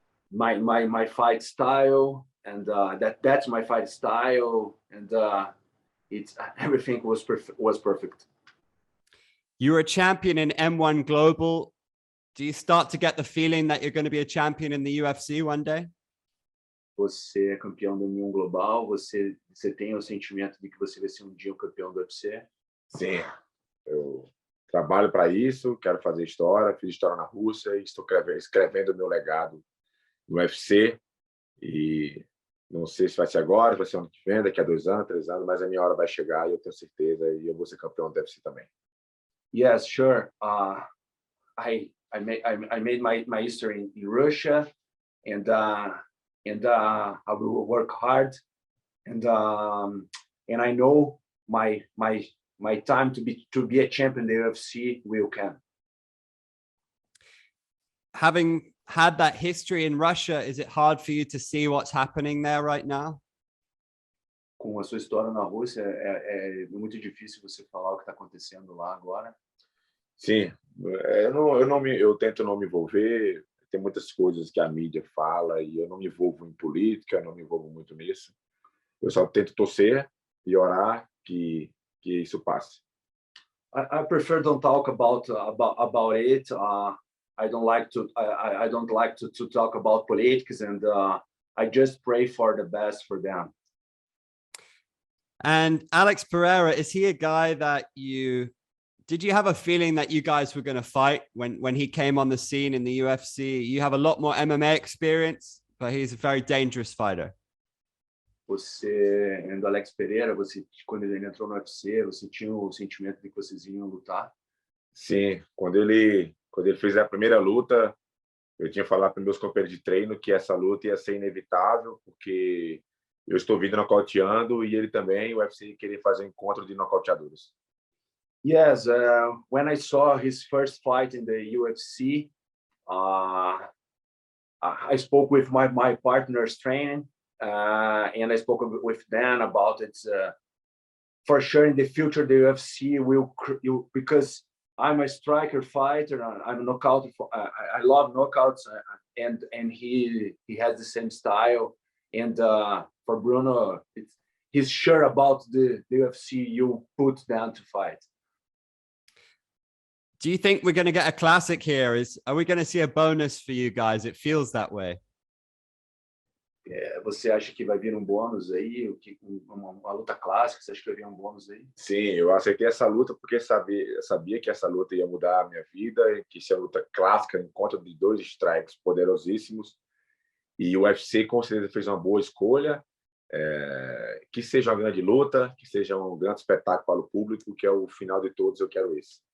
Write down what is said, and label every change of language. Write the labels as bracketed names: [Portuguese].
[English] My fight style, and that's my fight style, and it's everything was perfect. You're a champion in M1 Global. Do you start to get the feeling that you're going to be a champion in the UFC one day? [Portuguese] Você é campeão do M1 Global. Você tem o sentimento de que você vai ser um dia o campeão do UFC? Sim. Eu trabalho para isso, quero fazer história, fiz história na Rússia e estou escrevendo o meu legado no UFC. E não sei se vai ser agora, vai ser ano que vem, daqui a 2 anos, 3 anos, mas a minha hora vai chegar e eu tenho certeza e eu vou ser campeão do UFC também. [English] Yes, sure. I made my history in Russia, and I will work hard, and I know my time to be a champion in the UFC will come. Having had that history in Russia, is it hard for you to see what's happening there right now? [Portuguese] Com a sua história na Rússia, é muito difícil você falar o que está acontecendo lá agora. Sim, eu tento não me envolver. Tem muitas coisas que a mídia fala e eu não me envolvo em política, não me envolvo muito nisso. Eu só tento torcer e orar que isso passe. [English] I prefer don't talk about it. I don't like to talk about politics, and I just pray for the best for them. And Alex Pereira, is he a guy that did you have a feeling that you guys were going to fight when he came on the scene in the UFC? You have a lot more MMA experience, but he's a very dangerous fighter. [Portuguese] Você, do Alex Pereira, quando ele entrou no UFC, você tinha o sentimento de que vocês iam lutar? Sim, quando ele fez a primeira luta, eu tinha falado para meus companheiros de treino que essa luta ia ser inevitável, porque eu estou vindo nocauteando e ele também, o UFC queria fazer um encontro de nocauteadores. [English] Yes, when I saw his first fight in the UFC, I spoke with my partners training, and I spoke with Dan about it. For sure, in the future, the UFC will, because I'm a striker fighter, I'm a knockout. I love knockouts, and he has the same style. And for Bruno, he's sure about the UFC you put down to fight. Do you think we're going to get a classic here? Are we going to see a bonus for you guys? It feels that way. [Portuguese] Você acha que vai vir um bônus aí? Uma luta clássica? Você acha que vai vir um bônus aí? Sim, eu aceitei essa luta porque sabia que essa luta ia mudar a minha vida, que isso é uma luta clássica, encontro de 2 strikes poderosíssimos. E o UFC com certeza fez uma boa escolha. Que seja uma grande luta, que seja um grande espetáculo para o público, que é o final de todos, eu quero esse.